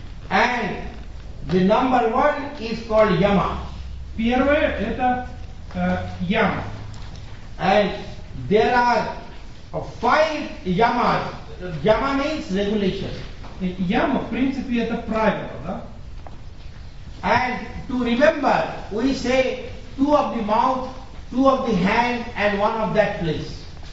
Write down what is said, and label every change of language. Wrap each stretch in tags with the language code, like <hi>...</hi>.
<en>And the number one is called Yama.</en> <ru>Первое это Яма.</ru> <en>And there are five Yamas. Yama means regulation.</en> <ru>Яма, в принципе, это правило, да?</ru> <en>And to remember, we say two of the mouth, two of the hand, and one of that place.</en>